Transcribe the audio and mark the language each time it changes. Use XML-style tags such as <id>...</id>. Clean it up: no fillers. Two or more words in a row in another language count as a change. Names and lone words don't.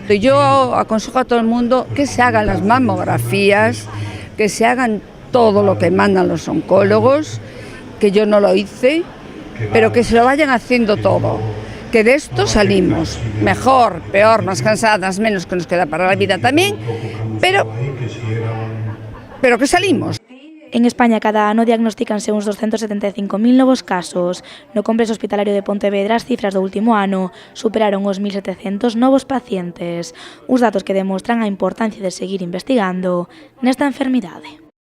<es>Yo aconsejo a todo el mundo que se hagan las mamografías, que se hagan todo lo que mandan los oncólogos, que yo no lo hice, pero que se lo vayan haciendo todo. Que de esto salimos mejor, peor, más cansadas, menos que nos queda para la vida también, pero que salimos.</es> <gl>En España cada ano diagnostícanse uns 275.000 novos casos. No Complexo Hospitalario de Pontevedra as cifras do último ano superaron os 1.700 novos pacientes. Uns datos que demostran a importancia de seguir investigando nesta enfermidade.</gl>